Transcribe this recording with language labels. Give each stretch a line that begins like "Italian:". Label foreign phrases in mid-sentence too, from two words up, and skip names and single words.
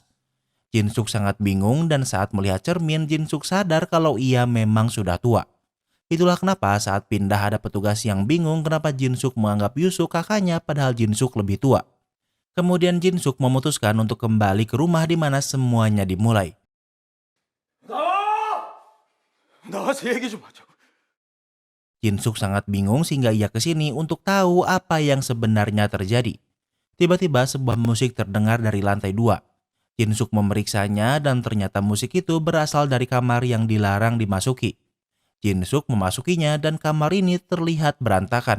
Indonesian: Jin-suk sangat bingung dan saat melihat cermin Jin-suk sadar kalau ia memang sudah tua. Itulah kenapa saat pindah ada petugas yang bingung kenapa Jin-suk menganggap Yusuk kakaknya padahal Jin-suk lebih tua. Kemudian Jin-suk memutuskan untuk kembali ke rumah di mana semuanya dimulai.
Korean: 나와서 얘기 좀 하자고.
Indonesian: Jin-suk sangat bingung sehingga ia ke sini untuk tahu apa yang sebenarnya terjadi. Tiba-tiba sebuah musik terdengar dari lantai 2. Jin-suk memeriksanya dan ternyata musik itu berasal dari kamar yang dilarang dimasuki. Jin-suk memasukinya dan kamar ini terlihat berantakan.